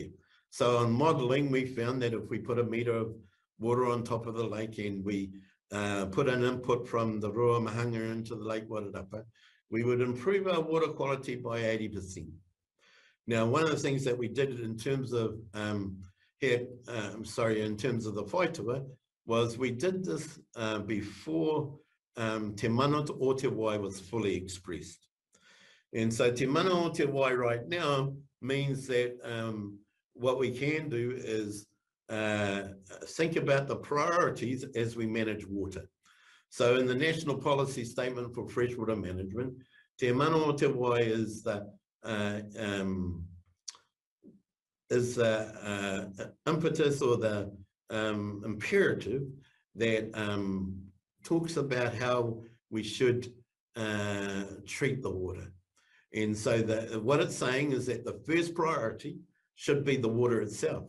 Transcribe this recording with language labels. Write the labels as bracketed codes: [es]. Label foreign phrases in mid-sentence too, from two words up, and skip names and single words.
[en] So on modelling, we found that if we put a metre of water on top of the lake and we put an input from the Rongomaiwhiti into the Lake Wairarapa, we would improve our water quality by 80%. Now, one of the things that we did in terms of in terms of the whaitua was we did this before [mi] te mana o te wai [en] was fully expressed. And so [mi] te mana o te wai [en] right now means that what we can do is think about the priorities as we manage water. So in the National Policy Statement for Freshwater Management, [mi] te mana o te wai [en] is the impetus or the imperative that talks about how we should treat the water. And so what it's saying is that the first priority should be the water itself.